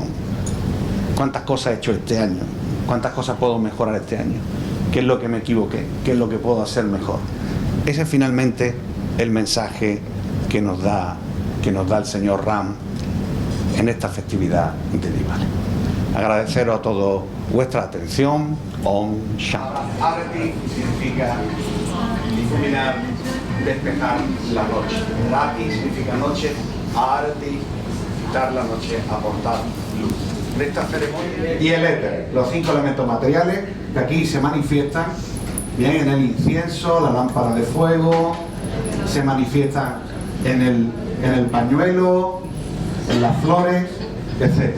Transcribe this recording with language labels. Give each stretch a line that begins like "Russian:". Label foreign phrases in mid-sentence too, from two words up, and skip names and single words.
Spanish: ¿Cuántas cosas he hecho este año? ¿Cuántas cosas puedo mejorar este año? ¿Qué es lo que me equivoqué? ¿Qué es lo que puedo hacer mejor? Ese es finalmente el mensaje que nos da el señor Ram en esta festividad de Diwali. Agradeceros a todos vuestra atención.
Sanskrit: Om Shanti.
Spanish: Arati significa iluminar, despejar la noche. Rati significa noche. Arati, quitar la noche, aportar luz. De esta ceremonia. Y el éter, los 5 elementos materiales que aquí se manifiestan bien en el incienso, la lámpara de fuego, se manifiestan en el pañuelo, en las flores, etcétera.